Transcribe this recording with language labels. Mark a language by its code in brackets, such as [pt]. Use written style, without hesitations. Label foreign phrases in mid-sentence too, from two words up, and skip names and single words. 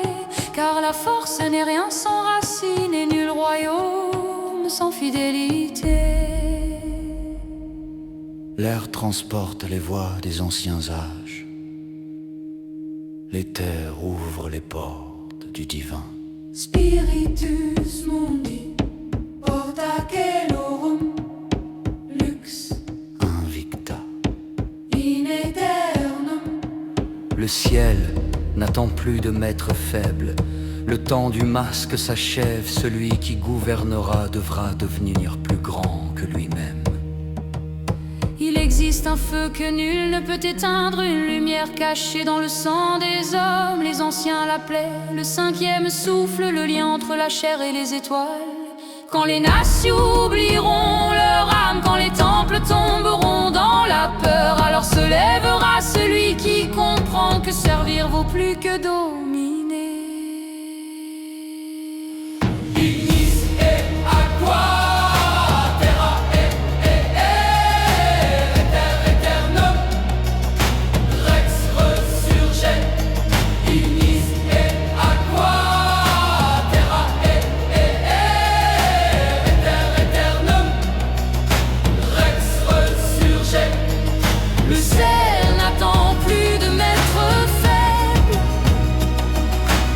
[fr] Car la force n'est rien sans racines et nul royaume sans fidélité. L'air transporte les voix des anciens âges. Les terres ouvrent les portes du divin. [la] Spiritus mundi, porta celorum, lux Invicta. in aeternum. [fr] Le ciel n'attend plus de maître faible. Le temps du masque s'achève. Celui qui gouvernera devra devenir plus grand que lui-même. Il existe un feu que nul ne peut éteindre, une lumière cachée dans le sang des hommes. Les anciens l'appelaient le cinquième souffle, le lien entre la chair et les étoiles. Quand les nations oublieront leur âme, quand les temples tomberont dans la peur, alors se lèvera celui qui comprend que servir vaut plus que dominer. [la] Ignis et aqua, terra et aer, éther éternum, rex resurgere. Ignis et aqua, terra et aer, éther éternum, rex resurgere. [fr] Le ciel n'attend plus de maître faible,